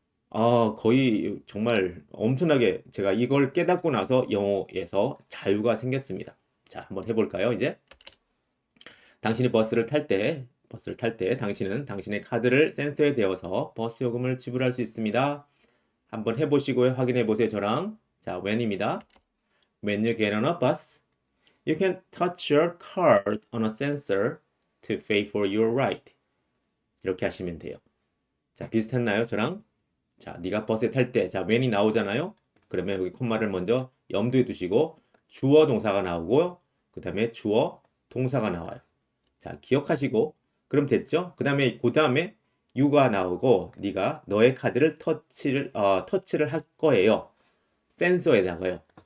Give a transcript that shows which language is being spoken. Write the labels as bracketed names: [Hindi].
[Korean] 거의 정말 엄청나게 제가 이걸 깨닫고 나서 영어에서 자유가 생겼습니다. 자, 한번 해볼까요, 이제? 당신이 버스를 탈 때 당신은 당신의 카드를 센서에 대어서 버스 요금을 지불할 수 있습니다. 한번 해보시고요. 확인해 보세요, 저랑. 자, when입니다. [English] When you get on a bus, you can touch your card on a sensor to pay for your ride. [Korean] 이렇게 하시면 돼요. 자, 비슷했나요, 저랑? 자, 네가 버스에 탈 때, 자, when이 나오잖아요. 그러면 여기 콤마를 먼저 염두에 두시고 주어 동사가 나오고요. 그 다음에 주어 동사가 나와요. 자, 기억하시고 그럼 됐죠? 그 다음에 you가 나오고 네가 너의 카드를 터치를 할 거예요. 센서에다가요.